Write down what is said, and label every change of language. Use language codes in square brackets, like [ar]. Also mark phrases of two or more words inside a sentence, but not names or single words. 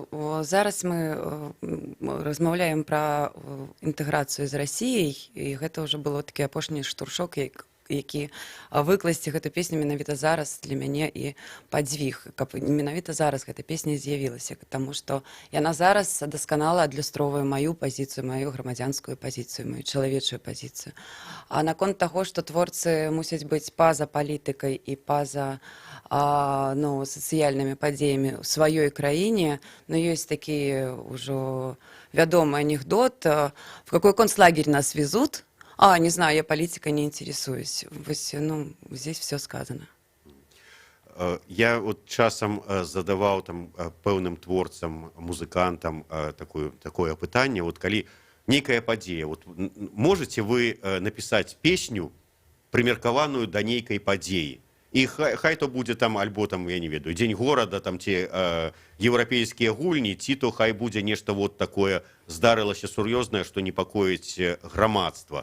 [be] Зараз мы размаўляем пра інтэграцыю з Расіяй, і гэта ўжо было такі апошні штуршок, які выкласці гэту песню менавіта зараз для мяне і падзвіг, каб менавіта зараз гэта песня з'явілася, таму што яна зараз дасканала адлюстроўвае маю пазіцыю, маю грамадзянскую пазіцыю, маю чалавечую пазіцыю. А наконт таго, што творцы мусяць быць па-за палітыкай і па-за сацыяльнымі падзеямі ў сваёй краіне, ёсць такі ўжо вядомый анекдот, [ru] в какой концлагерь нас везут. Не знаю, я политикой не интересуюсь. Здесь все сказано. [be] Я вот часам задаваў там пэўным творцам, музыкантам такое пытанне, вот калі нейкая падзея, вот можете вы напісаць песню, прымеркаваную да нейкай падзеі, і хай то будзе там альбо там, я не ведаю, дзень горада там ці еўрапейскія гульні, ці то хай будзе нешта вот такое здарылася сур'ёзнае, што непакоіць грамадства.